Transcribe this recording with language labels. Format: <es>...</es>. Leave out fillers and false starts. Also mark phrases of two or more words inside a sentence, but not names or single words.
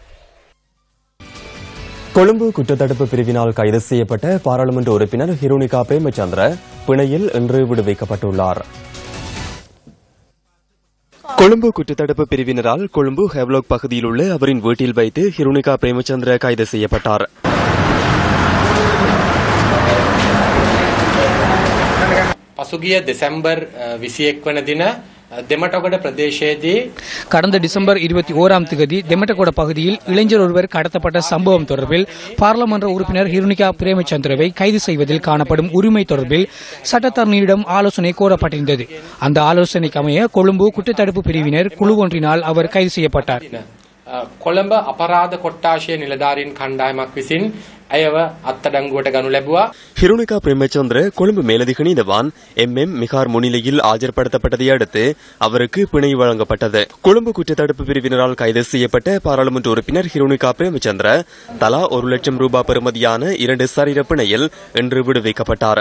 <ta>கொழும்பு குற்றத்தடுப்பு பிரிவினால் கைது செய்யப்பட்ட பாராளுமன்ற உறுப்பினர் ஹிருணிகா பிரேமச்சந்திர பிணையில் இன்று விடுவிக்கப்பட்டுள்ளார். கொழும்பு குற்றத்தடுப்பு பிரிவினரால் கொழும்பு ஹெவ்லாக் பகுதியில் உள்ள அவரின் வீட்டில் வைத்து ஹிருணிகா பிரேமச்சந்திர கைது செய்யப்பட்டார்.</ta> <si>පසුගිය දෙසැම්බර් 21 වන දින දෙමටගොඩ பிரதேசයේදී</si> <ta>கடந்த டிசம்பர் 21ஆம் தேதி தெமட்டகொட பகுதியில் இளைஞர் ஒருவர் கடத்தப்பட்ட சம்பவம் தொடர்பில் பாராளுமன்ற உறுப்பினர் ஹிருணிகா பிரேமச்சந்திரவை கைது செய்வதில் காணப்படும் உரிமை தொடர்பில் சட்டத்தரணியிடம் ஆலோசனை கோரப்பட்டிருந்தது. அந்த ஆலோசனைக்கு அமைய கொழும்பு குற்றத்தடுப்பு பிரிவினர் குழு ஒன்றினால் அவர் கைது செய்யப்பட்டார்.</ta> <si>කොළඹ අපරාධ කොට්ටාශය නිලධාරීන් කණ්ඩායමක් විසින් ඇයව අත්අඩංගුවට ගනු ලැබුවා.</si> <ta>ஹிருணிகா பிரேமச்சந்திர கொழும்பு மேலதிக நீதவான் MM மிகார் முன்னிலையில் ஆஜர்படுத்தப்பட்டதை அடுத்து அவருக்கு பிணை வழங்கப்பட்டது. கொழும்பு குற்றத்தடுப்பு பிரிவினரால் கைது செய்யப்பட்ட பாராளுமன்ற உறுப்பினர் ஹிருணிகா பிரேமச்சந்திர தலா 1 லட்சம் ரூபாய் பெறுமதியான 2 சரீர பிணையில் இன்று விடுவிக்கப்பட்டார்.</ta>